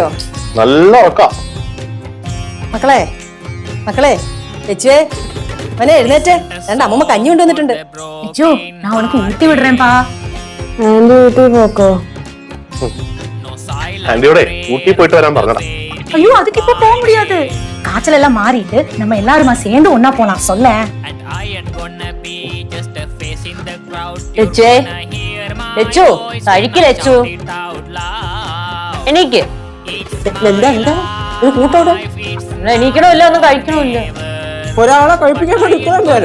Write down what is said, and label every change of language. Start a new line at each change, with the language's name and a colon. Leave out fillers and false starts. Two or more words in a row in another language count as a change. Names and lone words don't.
Malayalam: നല്ല ഉറക്കം. മക്കളെ മക്കളെ ലച്ചുവേ അവനെ എഴുന്നേറ്റ്. രണ്ട് അമ്മൂമ്മ കഞ്ഞി കൊണ്ടുവന്നിട്ടുണ്ട്.
Tamil: ലച്ചു, ഞാൻ உனக்கு ஊட்டி விடுறேன்ப்பா.
Malayalam: ആന്റി വീട്ടിൽ പോക്കോ? ആന്റിയോടെ ഊട്ടി പോയിട്ട് വരാൻ പറഞ്ഞടാ.
Tamil: ஐயோ, அதுக்கு இப்ப போக முடியாது. காய்ச்சல் எல்லாம் மாறிட்டு நம்ம எல்லாருமா சேர்ந்து ஒண்ணா போலாம். சொல்ல
Malayalam: ലച്ചുവേ, ലച്ചു കഴിക്ക്. ലച്ചു എണീക്ക്. എന്താ എന്താ ഒരു കൂട്ടോടെ എണീക്കണമില്ല, ഒന്നും കഴിക്കണമില്ല. ഒരാളെ കഴിപ്പിക്കാൻ വേണ്ടി ഇത്രയും പേരോ?